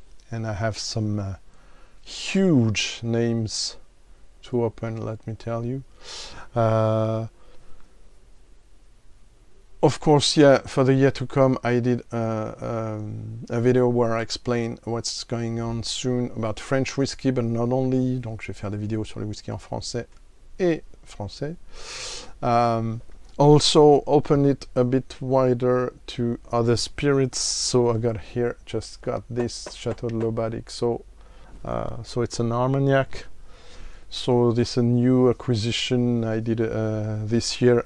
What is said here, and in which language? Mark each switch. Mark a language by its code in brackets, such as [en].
[en] And I have some huge names to open, let me tell you. Of course, yeah, for the year to come, I did a video where I explain what's going on soon about French whiskey, but not only. [fr] Donc, je vais faire des vidéos sur les whisky en français et français. [en] Also, open it a bit wider to other spirits. So I just got this Chateau de l'Aubadic. So it's an Armagnac. So this is a new acquisition I did this year.